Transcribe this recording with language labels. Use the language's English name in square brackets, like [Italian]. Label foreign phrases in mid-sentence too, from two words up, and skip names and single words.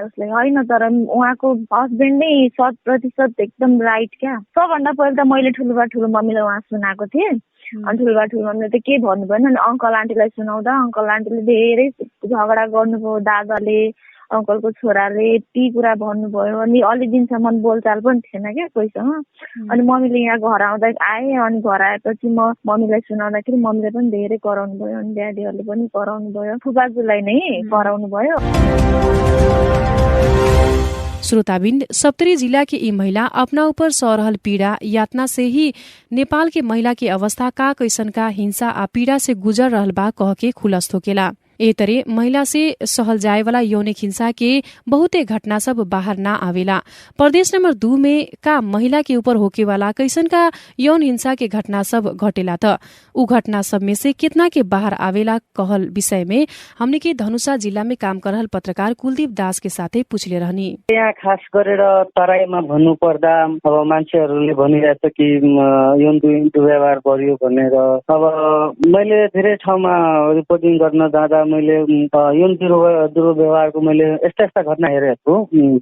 [Nepali] उसलाई होइन तर उहाँको हस्बेन्ड नै 100% एकदम राइट क्या सबभन्दा पहिला त मैले ठुलो मम्मीलाई उहाँ सुनाएको थिएँ अनि ठुलो मम्मीले त के भन्नु भएन अनि अङ्कल आन्टीलाई सुनाउँदा अङ्कल आन्टीले धेरै झगडा गर्नुभयो दादाले अङ्कलको छोराले यति कुरा भन्नुभयो अनि अलि दिनसम्म बोलचाल पनि थिएन क्या कोहीसँग अनि मम्मीले यहाँ घर आएँ अनि घर आएपछि म मम्मीलाई सुनाउँदाखेरि मम्मीले पनि धेरै कराउनु भयो अनि ड्याडीहरूले पनि कराउनु भयो फुपाजूलाई नै कराउनु भयो। [Bhojpuri] श्रोताबिन्द सप्तरी जिला की ई महिला अपना ऊपर सह रहल पीड़ा यातना से ही नेपाल के महिला की अवस्था का कैसन का हिंसा आ पीड़ा से गुजर रहल बा कह के खुलस्त होकेला। ए तरे महिला से सहल जाए वाला यौनिक हिंसा के बहुते घटना सब बाहर ना आवेला। प्रदेश नंबर 2 में का महिला के ऊपर होके वाला कैसन का यौन हिंसा के घटना सब घटेला त उ घटना सब में से कितना के बाहर आवेला कहल विषय में हमने के धनुषा जिला में काम कर रहल पत्रकार कुलदीप दास के साथे पूछले रहनी। [Nepali] यहाँ खास गरेर तराईमा भन्नु पर्दा अब मान्छेहरूले भनिरहेछ कि यौन दुर्व्यवहार बढ्यो भनेर अब मैले धेरै ठाउँमा रिपोर्टिङ गर्न जाँदा मैले यौन दुर्व्यवहारको मैले यस्ता यस्ता घटना हेरेको छु।